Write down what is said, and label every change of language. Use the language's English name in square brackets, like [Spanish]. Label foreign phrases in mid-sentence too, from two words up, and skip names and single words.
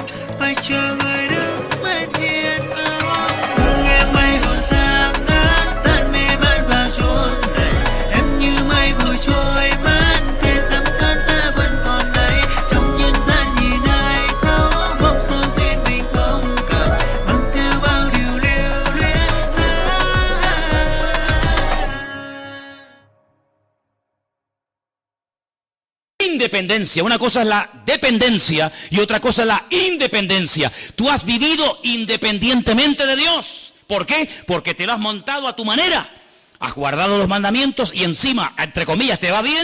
[Vietnamese] Phải chờ người đứng bên hiên áo, hương nghe mây hồn tan ngát, tan mê man vào chốn này. Em như mây vội trôi mất, thế tấm thân ta vẫn còn đây. Trong nhân gian nhìn ai thấu, mong sao duyên mình không cần, mang theo bao điều lưu luyến. [Spanish] Independencia, una cosa es la dependencia y otra cosa es la independencia. Tú has vivido independientemente de Dios. ¿Por qué? Porque te lo has montado a tu manera. Has guardado los mandamientos y encima, entre comillas, te va bien.